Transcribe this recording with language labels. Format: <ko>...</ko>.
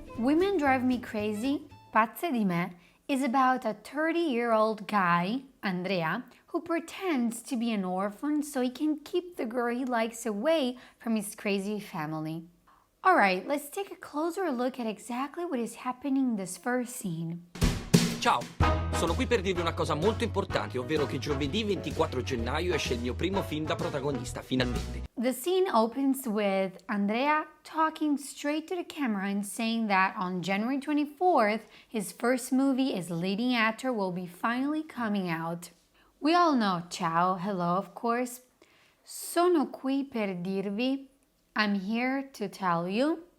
<en>Women Drive Me Crazy, Pazze di me, is about a 30-year-old guy, Andrea, who pretends to be an orphan so he can keep the girl he likes away from his crazy family. Alright, let's take a closer look at exactly what is happening in this first scene.</en> <it>Ciao, sono qui per dirvi una cosa molto importante, ovvero che giovedì 24 gennaio esce il mio primo film da protagonista, finalmente.</it> <en>The scene opens with Andrea talking straight to the camera and saying that on January 24th, his first movie as leading actor will be finally coming out. We all know ciao, hello, of course.</en> <it>Sono qui per dirvi,</it> <en>I'm here to tell you.</en>